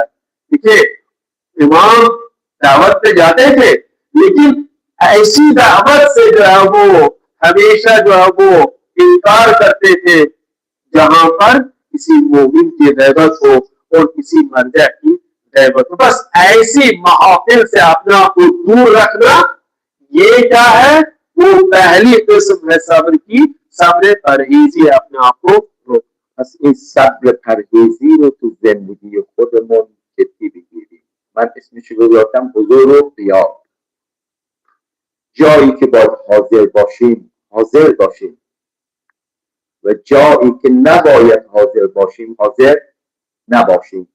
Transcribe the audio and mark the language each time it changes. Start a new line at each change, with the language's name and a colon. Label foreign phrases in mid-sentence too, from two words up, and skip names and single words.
Urdu: دیکھیے امام دعوت پہ جاتے تھے، لیکن ایسی دعوت سے جو ہے وہ ہمیشہ جو ہے وہ انکار کرتے تھے جہاں پر کسی مومن کی غیبت ہو اور کسی مرجع کی غیبت ہو. بس ایسی محافل سے اپنے آپ کو دور رکھنا، یہ کیا ہے؟ وہ پہلی قسم ہے صبر کی، صبر پرہیزی ہے، اپنے آپ کو روک.
Persian: پس این صبر پرهیزی رو تو زندگی خودمون جدی بگیریم. من اسمش رو گذاشتم حضور و غیاب. جایی که باید حاضر باشیم و جایی که نباید حاضر باشیم حاضر نباشیم.